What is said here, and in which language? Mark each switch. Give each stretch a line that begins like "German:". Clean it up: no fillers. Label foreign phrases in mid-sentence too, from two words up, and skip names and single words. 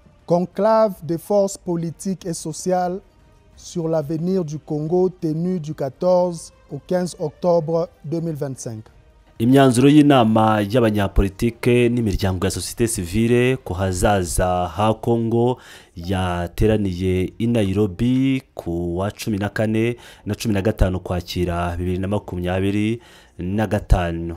French: Conclave des forces politiques et sociales sur l'avenir du Congo tenu du 14 au 15 octobre 2025.
Kinyarwanda: Imyanzuro y'inama y'abanyapolitike n'imiryango ya
French: société civile
Kinyarwanda: ku hazaza ha Congo yateraniye i Nairobi ku wa 14 na 15 kwakira 2025.